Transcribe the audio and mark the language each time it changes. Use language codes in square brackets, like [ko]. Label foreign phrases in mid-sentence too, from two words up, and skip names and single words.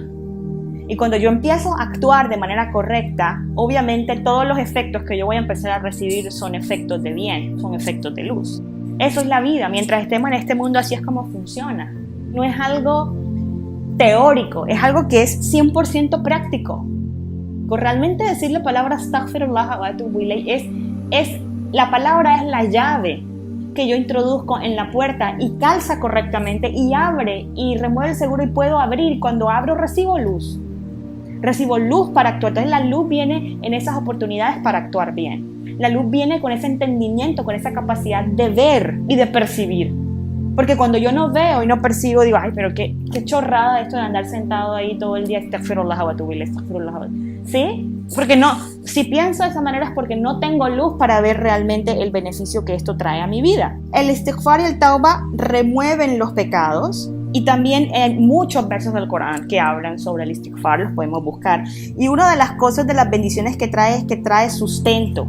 [es] Y cuando yo empiezo a actuar de manera correcta, obviamente todos los efectos que yo voy a empezar a recibir son efectos de bien, son efectos de luz. Eso es la vida. Mientras estemos en este mundo, así es como funciona. No es algo teórico, es algo que es 100% práctico. Realmente decir la palabra [ar] أستغفر الله وأتوب إليه [es] la palabra es la llave que yo introduzco en la puerta y calza correctamente y abre y remueve el seguro y puedo abrir. Cuando abro recibo luz. Recibo luz para actuar. Entonces la luz viene en esas oportunidades para actuar bien. La luz viene con ese entendimiento, con esa capacidad de ver y de percibir. Porque cuando yo no veo y no percibo, digo, ay, pero qué chorrada esto de andar sentado ahí todo el día, [ar] أستغفر الله وأتوب إليه، أستغفر الله وأتوب إليه. [es] ¿Sí? Porque no, si pienso de esa manera es porque no tengo luz para ver realmente el beneficio que esto trae a mi vida. El istighfar y el tauba remueven los pecados. Y también hay muchos versos del Corán que hablan sobre el istighfar, los podemos buscar. Y una de las cosas de las bendiciones que trae es que trae sustento.